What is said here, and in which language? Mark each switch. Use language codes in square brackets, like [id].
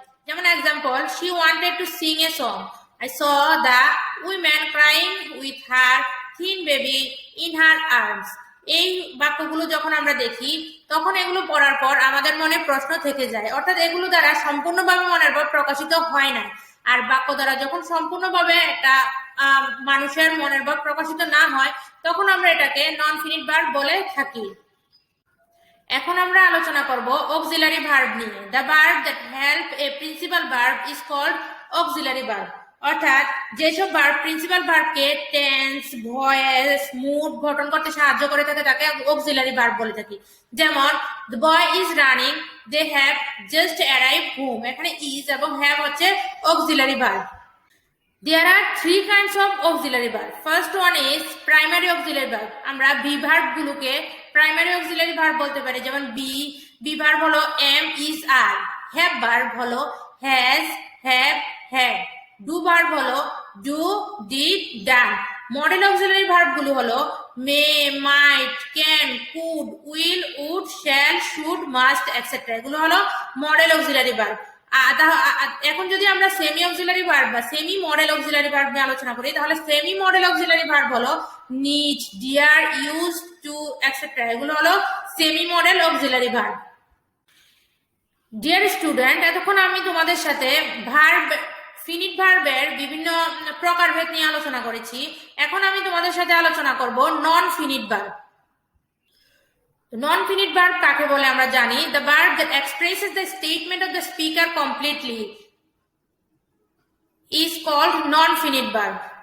[en] যেমন example, she wanted to sing a song, I saw the woman crying with her thin baby in her arms. [bn] এই বাক্যগুলো যখন আমরা দেখি তখন এগুলো পড়ার পর আমাদের মনে প্রশ্ন থেকে যায়। অর্থাৎ এগুলো দ্বারা সম্পূর্ণভাবে মনের ভাব প্রকাশিত হয় না। আর বাক্য দ্বারা যখন সম্পূর্ণভাবে একটা মানুষের মনের ভাব প্রকাশিত না হয় তখন আমরা এটাকে নন ফিনিট ভার্ব বলে থাকি। এখন আমরা আলোচনা করব অক্সিলারি ভার্ব নিয়ে। [en] The verb that help a principal verb is called auxiliary verb. [bn] অর্থাৎ যেসব verb principal ভার্বকে tense, voice, mood গঠন করতে সাহায্য করে থাকে তাকে অক্সিলারি ভার্ব বলে থাকি। [en] যেমন the boy is running, they have just arrived home. [bn] এখানে ইজ এবং হ্যাভ হচ্ছে auxiliary verb. [en] There are three kinds of auxiliary verb. First one is primary auxiliary verb. [bn] আমরা be verb গুলোকে primary auxiliary verb বলতে পারি। [en] যেমন be verb হলো am, is, are. Have verb হলো has, have, had. Do verb হলো do, did, done. Model auxiliary verb গুলো হলো may, might, can, could, will, would, shall, should, must, etc. [bn] এগুলো হলো model auxiliary verb. এখন যদি আমরা সেমি অক্সিলারি ভার্ব বা সেমি মডেল অক্সিলারি ভার্ব নিয়ে আলোচনা করি তাহলে সেমি মডেল অক্সিলারি ভার্ব হলো need, deer, use to, etcetera. এগুলো হলো semi modal auxiliary verb. [en] dear student, [bn] এতক্ষণ আমি তোমাদের সাথে ভার্ব ফিনিট ভার্বের বিভিন্ন প্রকারভেদ নিয়ে আলোচনা করেছি। এখন আমি তোমাদের সাথে আলোচনা করব নন ফিনিট ভার্ব। নন ফিনিট ভার্ব কাকে বলে আমরা জানি, [en] the verb that expresses the statement of the speaker completely is called non finite verb।